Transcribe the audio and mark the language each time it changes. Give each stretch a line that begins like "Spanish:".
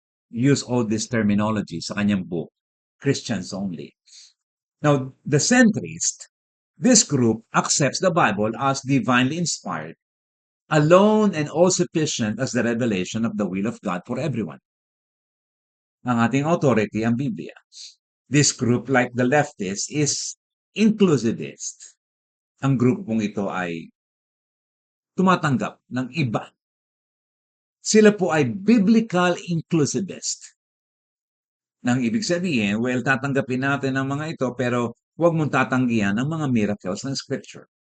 English: use all this terminology
Filipino: sa kanyang
English: book, Christians Only. Now, the centrist, this group accepts the Bible as divinely inspired, alone and all sufficient as the revelation of the will of God for everyone.
Filipino: Ang ating authority, ang Biblia.
English: This group, like the leftists, is inclusivist.
Filipino: Ang grupong ito ay tumatanggap ng iba. Sila po ay biblical inclusivist. Nang ibig sabihin, well, tatanggapin natin ang mga ito, pero huwag mong tatanggihan ang mga miracles ng Scripture.